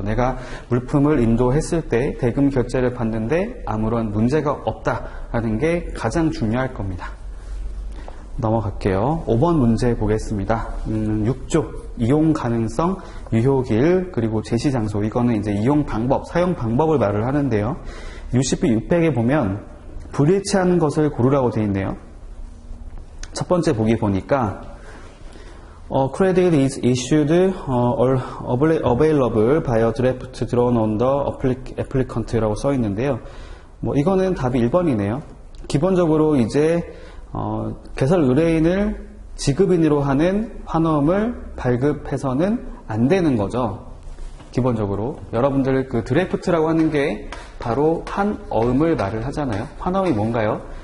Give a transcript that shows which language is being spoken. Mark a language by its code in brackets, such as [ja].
[ko] 내가 물품을 인도했을 때 대금 결제를 받는데 아무런 문제가 없다라는 게 가장 중요할 겁니다. 넘어갈게요. 5번 문제 보겠습니다. 6조 이용 가능성, 유효기일, 그리고 제시 장소. 이거는 이제 이용 방법, 사용 방법을 말을 하는데요. UCP 600에 보면 불일치한 것을 고르라고 되어 있네요. 첫 번째 보기 보니까 [en] credit is issued or available by a draft drawn on the applicant라고 [ko] 써 있는데요. 이거는 답이 1번이네요. 기본적으로 이제 개설 의뢰인을 지급인으로 하는 환어음을 발급해서는 안 되는 거죠. 기본적으로 여러분들 그 드래프트라고 하는 게 바로 한 어음을 말을 하잖아요. 환어음이 뭔가요?